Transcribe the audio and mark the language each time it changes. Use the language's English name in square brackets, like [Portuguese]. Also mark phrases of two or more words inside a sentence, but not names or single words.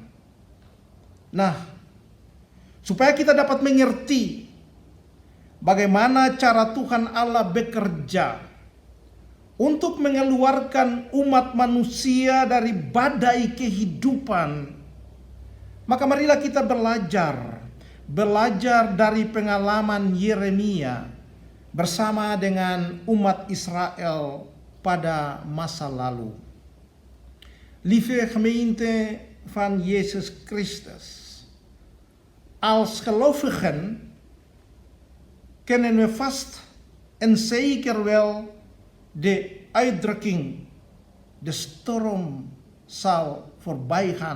[Indonesian] Nah, supaya kita dapat mengerti bagaimana cara Tuhan Allah bekerja untuk mengeluarkan umat manusia dari badai kehidupan, maka marilah kita belajar dari pengalaman Yeremia bersama dengan umat Israel pada masa lalu. [Dutch] Lieve gemeente van Jezus Christus, als gelovigen kennen we vast en zeker wel de uitdrukking, de storm zal voorbij gaan.